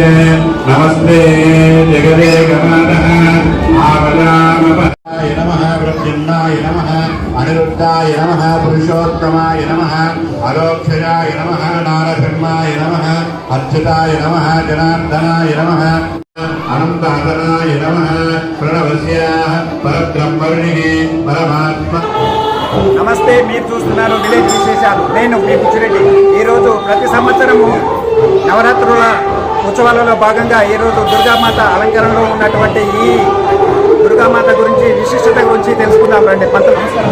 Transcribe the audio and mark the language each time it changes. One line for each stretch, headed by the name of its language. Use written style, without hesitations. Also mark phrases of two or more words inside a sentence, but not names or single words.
Sanskrit: नमस्ते जगदेकमातः आवलामपदाय नमः प्रद्युम्नाय नमः अनिरुद्धाय नमः पुरुषोत्तमाय नमः अलोक्षयाय नमः नारसिंहाय नमः अच्युताय नमः जनार्दनाय नमः अनंतातनाय नमः प्रणवस्याः परब्रह्मणिः परमात्मा.
Telugu: నమస్తే, మీరు చూస్తున్నారు విలేజ్ విశేషాలు. నేను మీ బుచ్చిరెడ్డి. ఈరోజు ప్రతి సంవత్సరము నవరాత్రుల ఉత్సవాలలో భాగంగా ఈరోజు దుర్గామాత అలంకరణలో ఉన్నటువంటి ఈ దుర్గామాత గురించి విశిష్టత గురించి తెలుసుకుందాం రండి. పంతులు నమస్కారం.